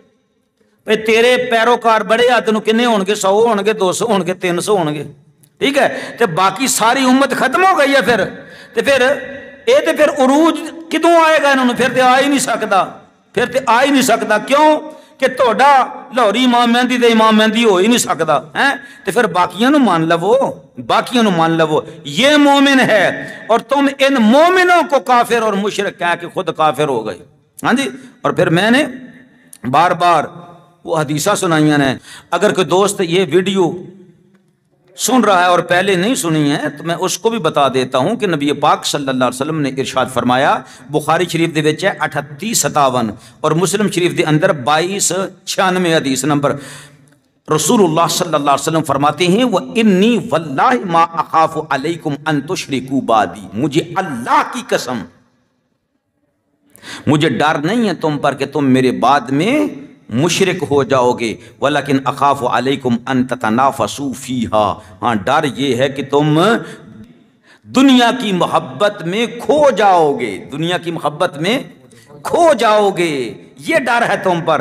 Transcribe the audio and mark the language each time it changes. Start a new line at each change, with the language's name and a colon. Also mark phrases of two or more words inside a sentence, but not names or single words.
Punjabi: پہ تیرے پیروکار بڑے آ تینوں کنے ہون گے؟ 100 ہون گے، 200 ہون گے، 300 ہون گے، ٹھیک ہے، تے باقی ساری امت ختم ہو گئی ہے پھر، تے پھر اے تے پھر عروج کدوں آئے گا انہوں نے؟ پھر تے آ ہی نہیں سکتا، پھر تے آ ہی نہیں سکتا، کیوں کہ توڑا لاہوری امام مہندی دے امام مہندی ہو ہی نہیں سکتا ہے، تو پھر باقیاں نو مان لو، باقیاں نو مان لو،
Urdu: یہ مومن ہے اور تم ان مومنوں کو کافر اور مشرک کہہ کے خود کافر ہو گئے،
Punjabi: ہاں جی۔
Urdu: اور پھر میں نے بار بار وہ حدیثہ سنائیاں ہیں، اگر کوئی دوست یہ ویڈیو سن رہا ہے اور پہلے نہیں سنی ہے تو میں اس کو بھی بتا دیتا ہوں کہ نبی پاک
Arabic: صلی اللہ علیہ وسلم
Urdu: نے ارشاد فرمایا، بخاری شریف دے وچ ہے 3857 اور مسلم شریف دے اندر 2296 حدیث نمبر، رسول اللہ
Arabic: صلی اللہ علیہ وسلم
Urdu: فرماتے ہیں
Arabic: وَإِنِّي وَاللَّهِ مَا أَخَافُ عَلَيْكُمْ أَن تُشْرِكُوا بَعْدِي،
Urdu: مجھے اللہ کی قسم مجھے ڈر نہیں ہے تم پر کہ تم میرے بعد میں مشرک ہو جاؤ گے،
Arabic: ولیکن اخاف علیکم ان تتنافسوا فیہا،
Urdu: ہاں ڈر یہ ہے کہ تم دنیا کی محبت میں کھو جاؤ گے، دنیا کی محبت میں کھو جاؤ گے، یہ ڈر ہے تم پر۔